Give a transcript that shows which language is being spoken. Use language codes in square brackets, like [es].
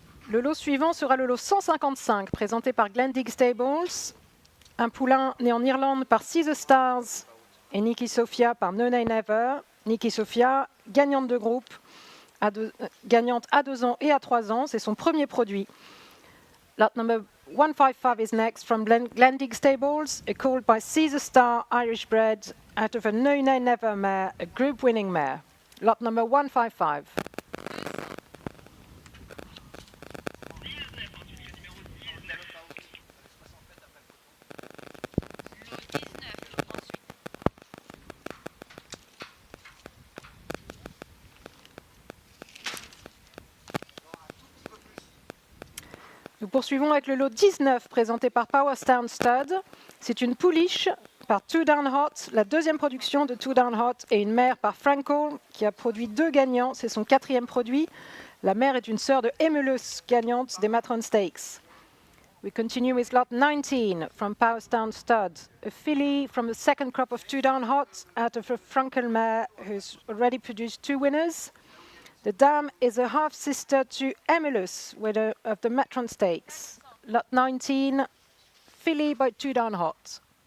[fr] Le lot suivant sera le lot 155, présenté par Glendig Stables. Un poulain né en Irlande par See the Stars et Nikki Sophia par No Nay Never. Nikki Sophia, gagnante de groupe, gagnante à 2 ans et à 3 ans. C'est son premier produit. [en] Lot number 155 is next from Glendig Stables, a colt by See the Star, Irish bred, out of a No Nay Never mare, a group winning mare. Lot number 155. [fr] Nous poursuivons avec le lot 19 présenté par Powerstown Stud. C'est une pouliche par Two Down Hot, la deuxième production de Two Down Hot, et une mère par Franco qui a produit 2 gagnants. C'est son 4e produit. La mère est une sœur de Emulus, gagnante des Matron Stakes. [en] We continue with lot 19 from Powerstown Stud, a filly from the second crop of Two Down Hot, out of a Frankel mare who's already produced 2 winners. The dam is a half-sister to Emulus, winner of the Matron Stakes. Lot 19, filly by Two Down Hot.